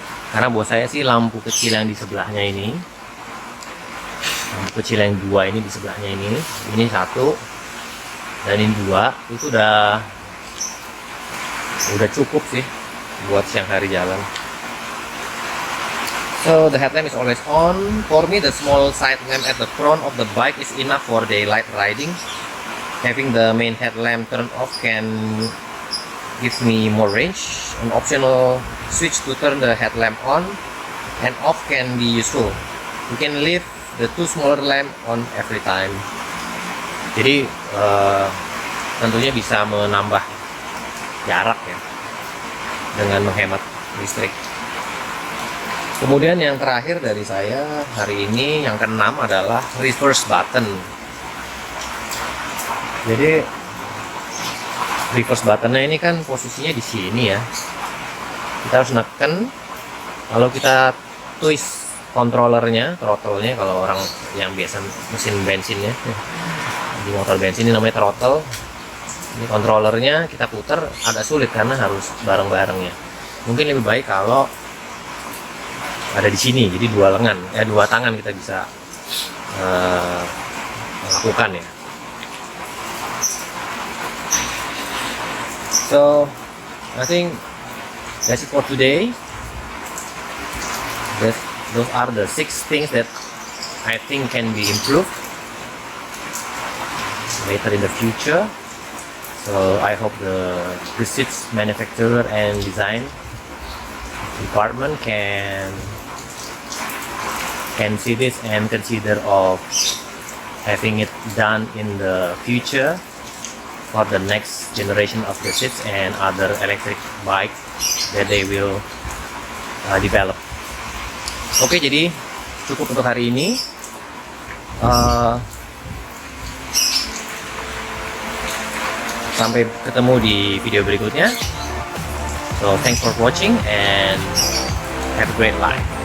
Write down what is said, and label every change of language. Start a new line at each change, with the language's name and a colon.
Indonesian: Karena buat saya sih lampu kecil yang di sebelahnya ini, lampu kecil yang dua ini di sebelahnya ini satu dan ini dua, itu udah cukup sih buat siang hari jalan.
English: So the headlamp is always on. For me, the small side lamp at the front of the bike is enough for daylight riding. Having the main headlamp turned off can give me more range. An optional switch to turn the headlamp on and off can be useful. You can leave the two smaller lamp on every time.
Indonesian: Jadi tentunya bisa menambah jarak ya dengan menghemat listrik. Kemudian yang terakhir dari saya hari ini, yang keenam adalah reverse button. Jadi reverse buttonnya ini kan posisinya di sini ya. Kita harus neken. Kalau kita twist controllernya, throttle-nya, kalau orang yang biasa mesin bensinnya, di motor bensin ini namanya throttle. Ini controllernya kita putar agak sulit karena harus bareng-bareng ya. Mungkin lebih baik kalau ada di sini, jadi dua tangan kita bisa melakukan ya.
English: So I think that's it for today. Those are the 6 things that I think can be improved later in the future. So I hope the seats manufacturer and design department can see this and consider of having it done in the future for the next generation of the seats and other electric bike that they will develop.
Indonesian: Oke, jadi cukup untuk hari ini. Sampai ketemu di video berikutnya.
English: So thanks for watching and have a great life.